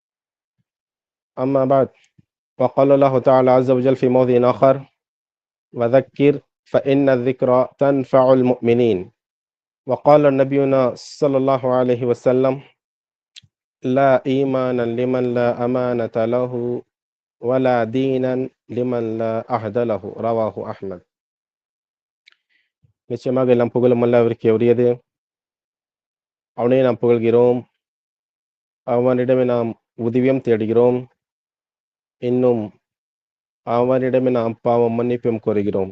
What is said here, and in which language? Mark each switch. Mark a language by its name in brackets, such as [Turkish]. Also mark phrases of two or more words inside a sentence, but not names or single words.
[Arabic] أما بعد، وقال الله تعالى عز وجل في موضع آخر: وذكر فإن الذكرى تنفع المؤمنين. وقال نبينا صلى الله عليه وسلم: لا إيمان لمن لا أمانة له ولا دينا لمن لا عهد له. رواه أحمد. [Tamil] நிச்சயமாக எல்லாம் புகழும் அல்லாஹ்விற்கே உரியது. அவனை நாம் புகழ்கிறோம், அவனிடமே நாம் உதவியும் தேடுகிறோம், இன்னும் அவனிடமே நாம் பாவம் மன்னிப்பும் கோருகிறோம்.